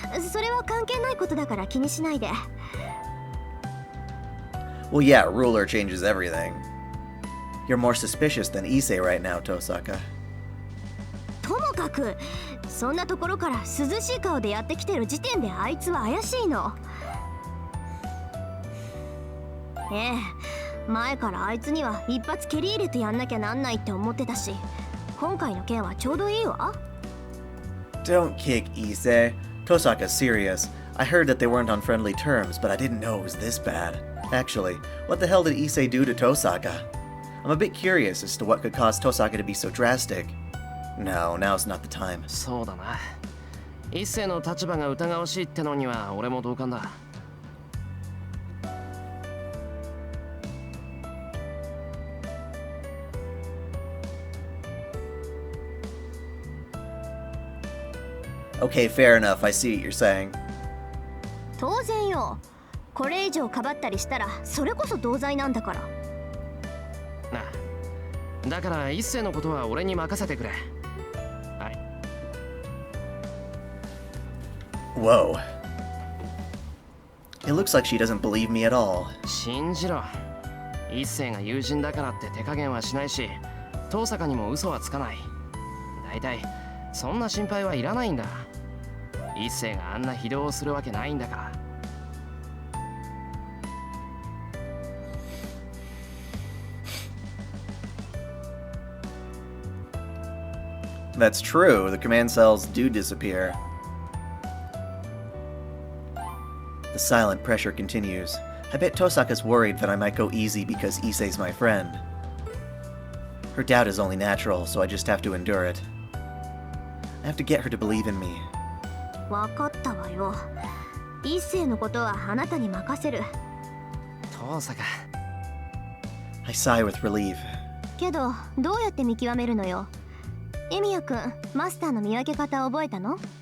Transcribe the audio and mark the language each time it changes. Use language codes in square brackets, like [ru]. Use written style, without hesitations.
[ja] それは関係ないことだから気にしないで。 [en] Well, yeah, ruler changes everything. You're more suspicious than Issei right now, Tosaka. [ja] ともかく、そんなところから涼しい顔でやってきてる時点であいつは怪しいの。ええ、前からあいつには一発蹴り入れてやんなきゃなんないって思ってたし、今回の件はちょうどいいわ。 [en] Don't kick Issei. Tosaka's serious. I heard that they weren't on friendly terms, but I didn't know it was this bad. Actually, what the hell did Issei do to Tosaka? I'm a bit curious as to what could cause Tosaka to be so drastic. No, now's not the time. [ja] そうだな。一世の立場が疑わしいってのには俺も同感だ。 [en] Okay, fair enough. I see what you're saying. [ja] 当然よ。これ以上かばったりしたらそれこそ同罪なんだから。なあ、だから一世のことは俺に任せてくれ。はい。 [en] Whoa. It looks like she doesn't believe me at all. [ja] 信じろ。一世が友人だからって手加減はしないし、遠坂にも嘘はつかない。だいたいそんな心配はいらないんだ。一世があんな非道をするわけないんだから。 [en] That's true. The command cells do disappear. The silent pressure continues. I bet Tosaka's worried that I might go easy because Issei's my friend. Her doubt is only natural, so I just have to endure it. I have to get her to believe in me. [ja] わかったわよ。一世のことはあなたに任せる。遠坂。 [en] I sigh with relief. [ja] けど、どうやって見極めるのよ。エミヤくん、マスターの見分け方覚えたの？